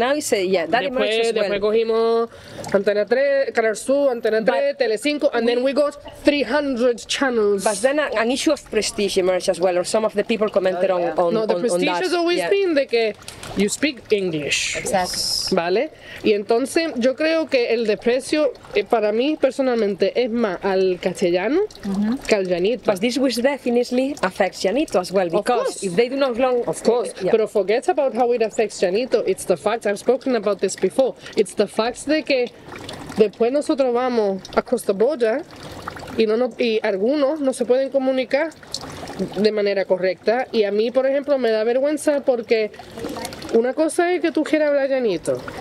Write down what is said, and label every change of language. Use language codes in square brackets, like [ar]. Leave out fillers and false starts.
[en] now it's that emerged as well. [es] Después cogimos [en] Antena 3, Canal Sur, Antena 3, Telecinco, and then we got 300 channels. But then an issue of prestige emerged as well, or some of the people commented on No, the on prestige that. has always been [es] de que [en] you speak English. Exactly. [es] ¿Vale? Y entonces yo creo que el desprecio para mí personalmente es más al castellano que al Llanito. [en] But this which definitely affects Llanito as well, because if they do not belong... Of course, but forget about how it affects Llanito. It's the fact, I've spoken about this before, it's the fact [es] de que después nosotros vamos [en] across the border [es] y algunos no se pueden comunicar de manera correcta, y a mí, por ejemplo, me da vergüenza porque una cosa es que tú quieras hablar Llanito.